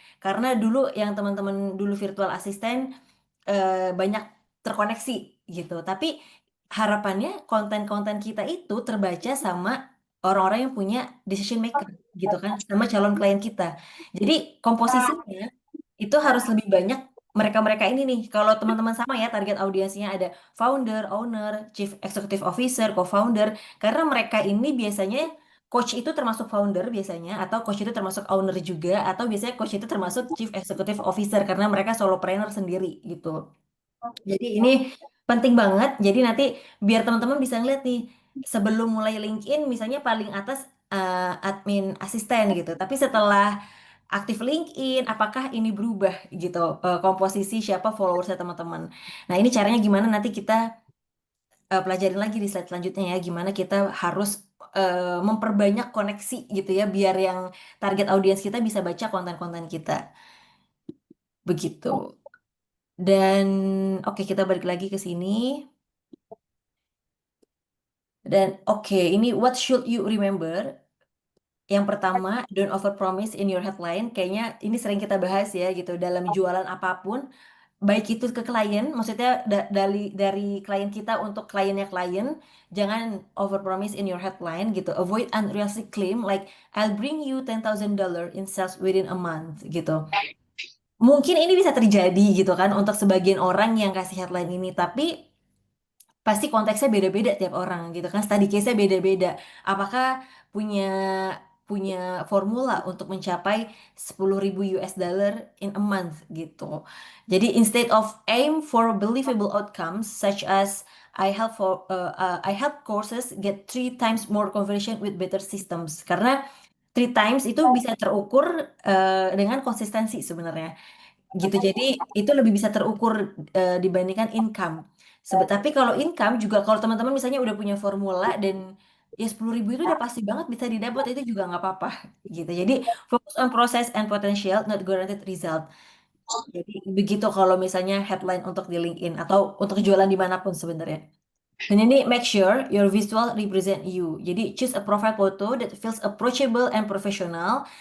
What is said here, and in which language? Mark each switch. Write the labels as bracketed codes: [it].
[id] Karena dulu yang teman-teman dulu virtual asisten banyak terkoneksi gitu. Tapi harapannya konten-konten kita itu terbaca sama orang-orang yang punya decision maker gitu kan, sama calon klien kita. Jadi komposisinya itu harus lebih banyak mereka-mereka ini nih. Kalau teman-teman sama ya target audiensnya ada founder, owner, chief executive officer, co-founder. Karena mereka ini biasanya coach itu termasuk founder biasanya, atau coach itu termasuk owner juga, atau biasanya coach itu termasuk chief executive officer karena mereka solopreneur sendiri gitu. Jadi ini penting banget. Jadi nanti biar teman-teman bisa ngeliat nih sebelum mulai LinkedIn misalnya paling atas admin asisten gitu. Tapi setelah aktif LinkedIn, apakah ini berubah gitu komposisi siapa followersnya teman-teman. Nah ini caranya gimana nanti kita pelajarin lagi di slide selanjutnya ya. Gimana kita harus memperbanyak koneksi gitu ya biar yang target audiens kita bisa baca konten-konten kita. Begitu. Dan oke kita balik lagi ke sini. Dan oke, ini [en] what should you remember? [id] Yang pertama, [en] don't overpromise in your headline. [id] Kayaknya ini sering kita bahas ya gitu dalam jualan apapun, baik itu ke klien, maksudnya dari klien kita untuk kliennya klien, jangan overpromise [en] in your headline [id] gitu. [en] Avoid unrealistic claim like I'll bring you $10,000 in sales within a month gitu. [id] Mungkin ini bisa terjadi gitu kan untuk sebagian orang yang kasih headline ini, tapi pasti konteksnya beda-beda tiap orang gitu kan. Study case-nya beda-beda. Apakah punya punya formula untuk mencapai 10.000 US dollar [en] in a month [id] gitu. [en] Jadi instead of aim for believable outcomes such as I help courses get 3 times more conversion with better systems. [id] Karena 3 times itu bisa terukur dengan konsistensi sebenarnya gitu. Jadi itu lebih bisa terukur dibandingkan income. Tapi kalau income juga kalau teman-teman misalnya udah punya formula dan ya 10.000 itu udah pasti banget bisa didapat itu juga nggak apa-apa gitu. Jadi fokus [en] on process and potential, not guaranteed result. [id] Jadi begitu kalau misalnya headline untuk di LinkedIn atau untuk jualan dimanapun sebenarnya. Dan ini [en] make sure your visual represent you. Jadi choose a profile photo that feels approachable and professional.